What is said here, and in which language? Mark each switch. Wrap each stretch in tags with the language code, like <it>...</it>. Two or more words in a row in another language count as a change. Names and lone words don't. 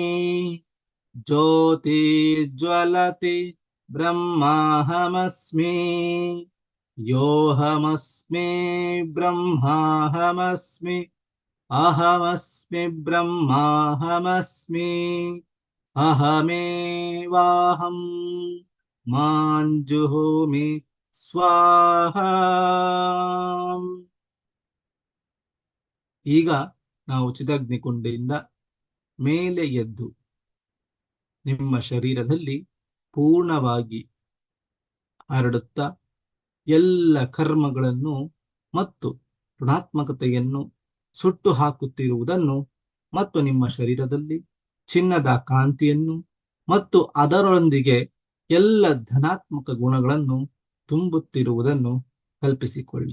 <sa>ಜ್ಯೋತಿರ್ಜ್ವಲತಿ ಬ್ರಹ್ಮಾಹಮಸ್ಮಿ ಯೋಹಮಸ್ಮಿ ಬ್ರಹ್ಮಾಹಮಸ್ಮಿ ಅಹಮಸ್ಮಿ ಬ್ರಹ್ಮಾಹಮಸ್ಮಿ ಅಹಮೇವಾಹಂ ಮಾಂಜುಹೋಮಿ ಸ್ವಾಹಾ.</sa> <kn>ಈಗ ನಾವು ಚಿದಾಗ್ನಿಕುಂಡೆಯಿಂದ ಮೇಲೆ ಎದ್ದು ನಿಮ್ಮ ಶರೀರದಲ್ಲಿ ಪೂರ್ಣವಾಗಿ ಹರಡುತ್ತಾ ಎಲ್ಲ ಕರ್ಮಗಳನ್ನು ಮತ್ತು ಋಣಾತ್ಮಕತೆಯನ್ನು ಸುಟ್ಟು ಹಾಕುತ್ತಿರುವುದನ್ನು ಮತ್ತು ನಿಮ್ಮ ಶರೀರದಲ್ಲಿ ಚಿನ್ನದ ಕಾಂತಿಯನ್ನು ಮತ್ತು ಅದರೊಂದಿಗೆ ಎಲ್ಲ ಧನಾತ್ಮಕ ಗುಣಗಳನ್ನು ತುಂಬುತ್ತಿರುವುದನ್ನು ಕಲ್ಪಿಸಿಕೊಳ್ಳಿ.</kn>